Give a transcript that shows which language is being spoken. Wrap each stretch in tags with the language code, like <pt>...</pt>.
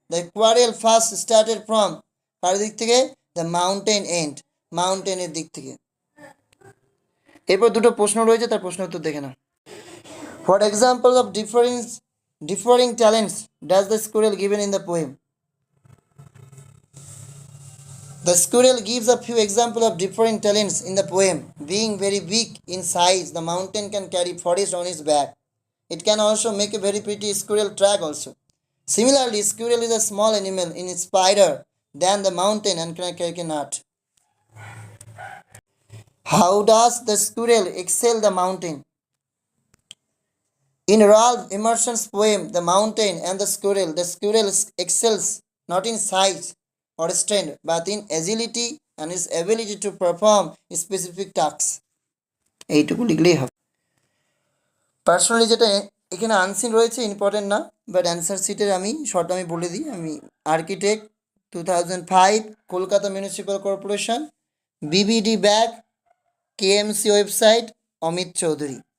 <en>the quarrel first started from,</en> <bn>কার দিক থেকে,</bn> <en>the mountain end,</en> <bn>মাউন্টেনের দিক থেকে। এরপর দুটো প্রশ্ন রয়েছে, তার প্রশ্ন উত্তর দেখে না।</bn> <en>What example of differing talents does the squirrel given in the poem? The squirrel gives a few examples of different talents in the poem. Being very big in size, the mountain can carry forest on its back. It can also make a very pretty squirrel track also. Similarly, squirrel is a small animal in its spider than the mountain and can carry a nut. How does the squirrel excel the mountain? In Ralph Emerson's poem, The Mountain and the squirrel excels not in size or strength, but in agility and his ability to perform specific tasks.</en> <bn>এইটুকু লিখলেই হবে। Personally যেটা এখানে unseen রয়েছে important না, but answer শিটের আমি short আমি বলে দিই। আমি architect 2005, Kolkata municipal corporation, বিবিডি bag, KMC website, Amit Chowdhury.</bn>